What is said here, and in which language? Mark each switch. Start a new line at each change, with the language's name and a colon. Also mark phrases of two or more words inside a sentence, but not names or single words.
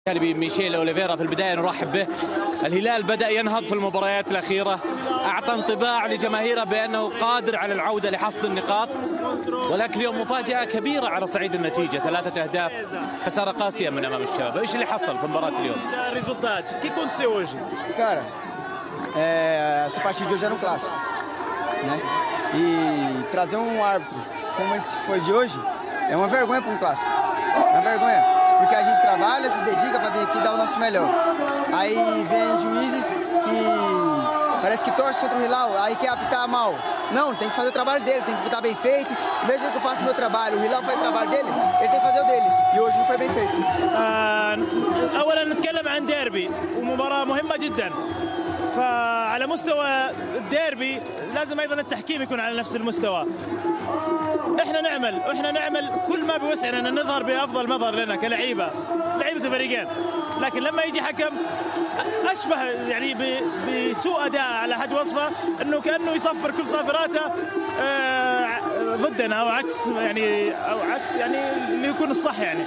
Arabic: بميشيل أوليفيرا في البداية نرحب به. الهلال بدأ ينهض في المباريات الأخيرة، أعطى انطباع لجماهيره بأنه قادر على العودة لحصد النقاط، ولكن اليوم مفاجأة كبيرة على صعيد النتيجة، 3 أهداف، خسارة قاسية من أمام الشباب. إيش اللي حصل في مباراة اليوم؟
Portuguese: Que aconteceu hoje? Cara, essa partida de hoje era um clássico, né? E trazer um árbitro como esse que foi de hoje é uma vergonha para um clássico. É uma vergonha, porque a gente trabalha, se dedica para vir aqui e dar o nosso melhor. Aí vem juízes que parece que torce contra o Hilal, aí quer apitar mal. Não, tem que fazer o trabalho dele, tem que apitar bem feito. Em vez de que eu faça o meu trabalho, o Hilal faz o trabalho dele, ele tem que fazer o dele. E hoje não foi bem feito.
Arabic: اولا نتكلم عن ديربي ومباراه مهمه جدا، فعلى مستوى الديربي لازم ايضا التحكيم يكون على نفس المستوى. احنا نعمل كل ما بوسعنا ان نظهر بافضل مظهر لنا كلعيبه، لعيبه الفريقين، لكن لما يجي حكم اشبه يعني بسوء اداء على حد وصفه، انه كانه يصفر كل صافراته ضدنا او عكس يعني اللي يكون الصح يعني.